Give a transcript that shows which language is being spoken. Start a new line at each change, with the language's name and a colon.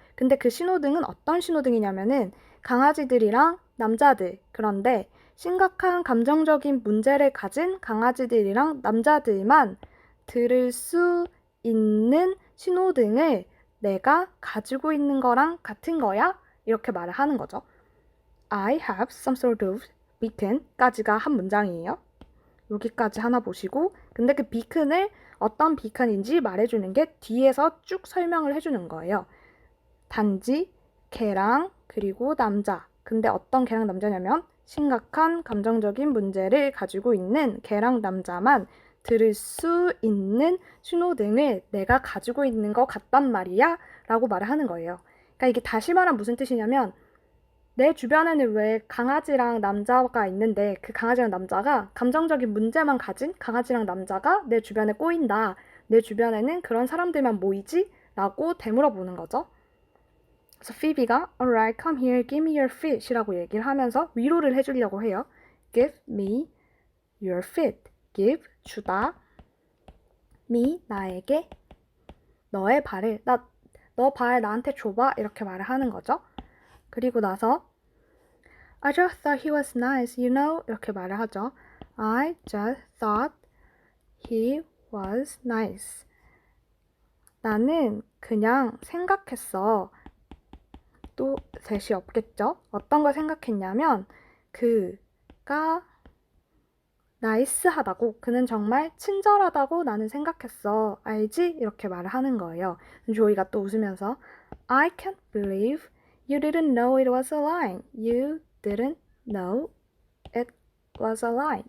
Korean: 근데 그 신호등은 어떤 신호등이냐면은 강아지들이랑 남자들 그런데 심각한 감정적인 문제를 가진 강아지들이랑 남자들만 들을 수 있는 신호등을 내가 가지고 있는 거랑 같은 거야? 이렇게 말을 하는 거죠.
English: I have some sort of beacon
Korean: 까지가 한 문장이에요. 여기까지 하나 보시고 근데 그 beacon을 어떤 beacon인지 말해주는 게 뒤에서 쭉 설명을 해주는 거예요. 단지 개랑 그리고 남자 근데 어떤 개랑 남자냐면 심각한 감정적인 문제를 가지고 있는 개랑 남자만 들을 수 있는 신호등을 내가 가지고 있는 것 같단 말이야 라고 말을 하는 거예요. 그러니까 이게 다시 말하면 무슨 뜻이냐면 내 주변에는 왜 강아지랑 남자가 있는데 그 강아지랑 남자가 감정적인 문제만 가진 강아지랑 남자가 내 주변에 꼬인다. 내 주변에는 그런 사람들만 모이지? 라고 되물어보는 거죠. 그래서 피비가
English: Alright, come here, give me your fish
Korean: 이라고 얘기를 하면서 위로를 해주려고 해요.
English: Give me your feet. give,
Korean: 주다. me, 나에게. 너의 발을, 너 발 나한테 줘봐. 이렇게 말을 하는 거죠. 그리고 나서
English: I just thought he was nice, you know?
Korean: 이렇게 말을 하죠.
English: I just thought he was nice.
Korean: 나는 그냥 생각했어. 또 셋이 없겠죠? 어떤 걸 생각했냐면 그가 나이스하다고, 그는 정말 친절하다고 나는 생각했어. 알지? 이렇게 말을 하는 거예요. 조이가 또 웃으면서
English: I can't believe you didn't know it was a lie. You didn't know it was a lie.